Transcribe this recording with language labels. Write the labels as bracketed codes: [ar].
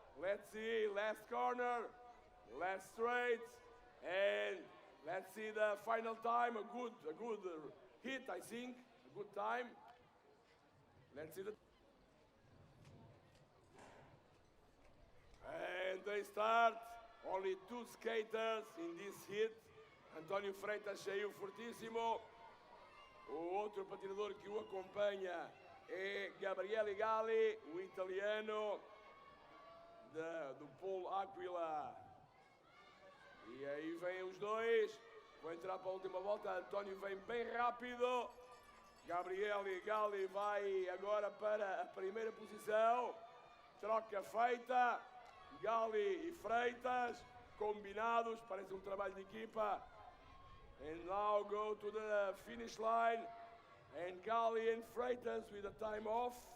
[en] Let's see, last corner, last straight, and let's see the final time, a good hit, I think, a good time. Let's see the... And they start, only 2 skaters in this hit. [pt] António Freitas saiu fortíssimo. O outro patinador que o acompanha é Gabriele Galli, o italiano do Polo Aquila. E aí vem os 2, vão entrar para a última volta. António vem bem rápido. Gabriele Galli vai agora para a primeira posição. Troca feita. Galli e Freitas combinados, parece um trabalho de equipa. [en] And now go to the finish line. And Galli and Freitas with a time off.